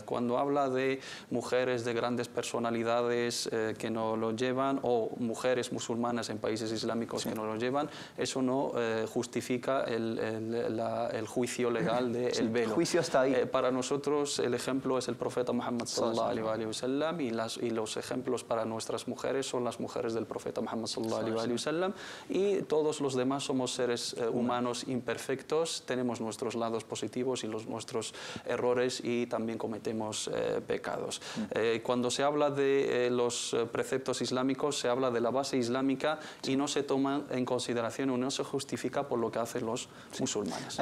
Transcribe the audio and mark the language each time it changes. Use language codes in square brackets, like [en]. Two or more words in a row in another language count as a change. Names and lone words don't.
[es] Cuando habla de mujeres de grandes personalidades que no lo llevan, o mujeres musulmanas en países islámicos que no lo llevan, eso no justifica el juicio legal del velo. El juicio está ahí. Para nosotros el ejemplo es el profeta Muhammad [ar] صلى الله عليه وسلم, [es] y los ejemplos para nuestras mujeres son las mujeres del profeta Muhammad [ar] صلى الله عليه وسلم, [es] y todos los demás somos seres humanos imperfectos, tenemos nuestros lados positivos y nuestros errores, y también cometemos pecados. Cuando se habla de los preceptos islámicos, se habla de la base islámica y no se toma en consideración o no se justifica por lo que hacen los musulmanes.